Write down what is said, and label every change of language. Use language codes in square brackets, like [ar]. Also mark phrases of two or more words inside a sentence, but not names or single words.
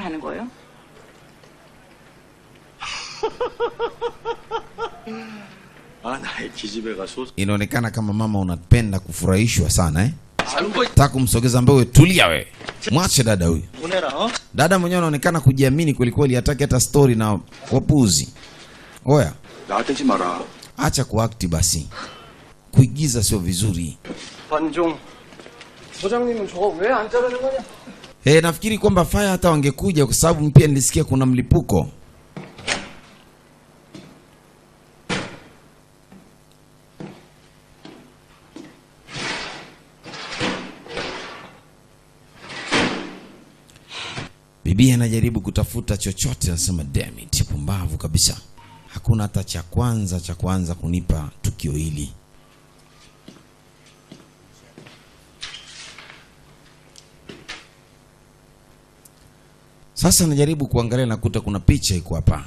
[sw] Inaonekana kama mama unapenda kufurahishwa sana Taka kumsogeza mbewe, tulia we. Mwache dada huyu. Dada mwenyewe anaonekana kujiamini kweli, hataki hata story na wapuzi. Oya, acha kuakti basi. Kuigiza sio vizuri. 반종. [ko] 소장님은 저거 왜 안 자르는 거냐? [sw] Nafikiri kwamba fire hata wangekuja kwa sababu pia nilisikia kuna mlipuko. Bibi anajaribu kutafuta chochote, anasema [en] damn it, [sw] pumbavu kabisa. Hakuna hata cha kwanza kunipa tukio hili. Sasa najaribu kuangalia na kuta kuna picha iko hapa.